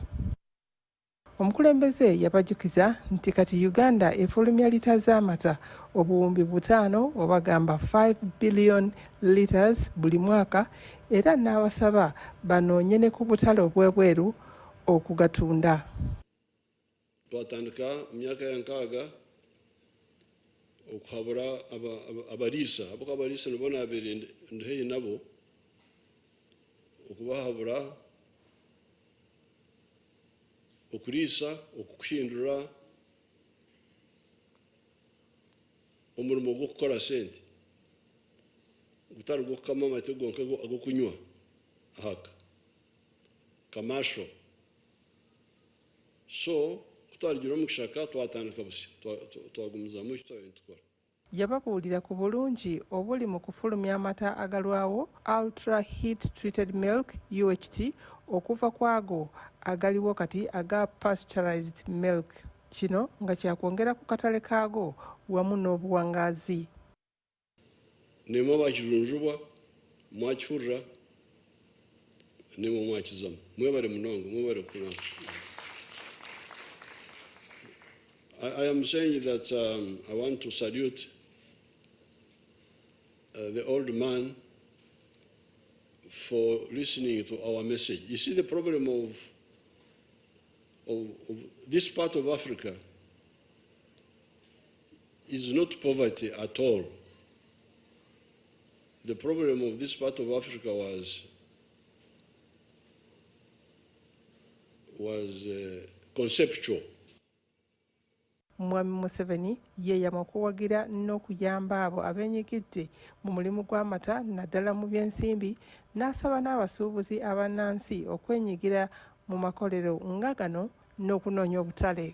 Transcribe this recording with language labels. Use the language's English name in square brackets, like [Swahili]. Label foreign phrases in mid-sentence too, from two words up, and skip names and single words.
[Ganda] Omukulembeze yabajjukiza nti kati Uganda efulumya lita z'amata obuwumbi 5 oba gamba [English] 5 billion litres [Ganda] buli mwaka, era n'abasaba banoonye ne ku butale obw'ebweru okugatunda. [Nyankole] Twatandika mu myaka ya 6 okuhabura abariisa abariisa nibo naabeire nduheye nabo okubahabura okuriisa okukuhindura omurimo gw'okukora sente gutari gw'okukama amate gonka ag'okunywa ahaka kamasho. So kutwaligira omu kishaka twatandika busi twagumizamu tukora. [Ganda] Yababuulira ku bulungi obuli mu kufulumya amata agalwawo [English] ultra heat treated milk UHT [Ganda] okuva kwago agaliwo kati aga [English] pasteurized milk, [Ganda] kino nga kyakwongera ku katale kaago wamu n'obuwangaazi. [Nyankole] Nimwe bakirunjubwa mwakihurira nimwe mwakizamu mwebare munongo mwebare kunongo. [English] I am saying that I want to salute the old man for listening to our message. You see, the problem of this part of Africa is not poverty at all. The problem of this part of Africa was conceptual. [Ganda] Mwami Museveni yeeyama okuwagira n'okuyamba abo abenyigidde mu mulimu gw'amata naddala mu by'ensimbi, n'asaba n'abasuubuzi abannansi okwenyigira mu makolero nga gano n'okunoonya obutale.